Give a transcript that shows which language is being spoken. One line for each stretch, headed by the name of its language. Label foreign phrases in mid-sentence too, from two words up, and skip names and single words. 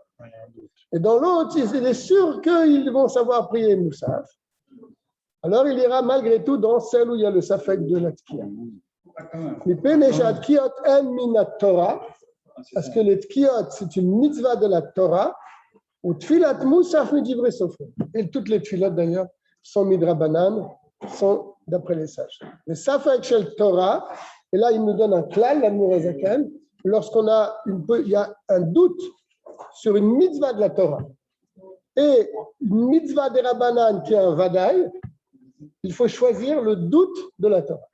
French: Et dans l'autre, il est sûr qu'ils vont savoir prier Moussaf. Alors, il ira malgré tout dans celle où il y a le safek de la tkiya. Parce que les tkiyot, c'est une mitzvah de la Torah, ou
Hebrew: תפילת מוסף מדברי סופרים.
French: Et toutes les tfilot, d'ailleurs, sont midrabanan, sont d'après les sages.
Hebrew: Le ספק של תורה,
French: et là il nous donne un klal, l'amour Ezaken, lorsqu'on il y a un doute sur une mitzvah de la Torah et une mitzvah des Rabbanan qui est un vadaï, il faut choisir le doute de la Torah.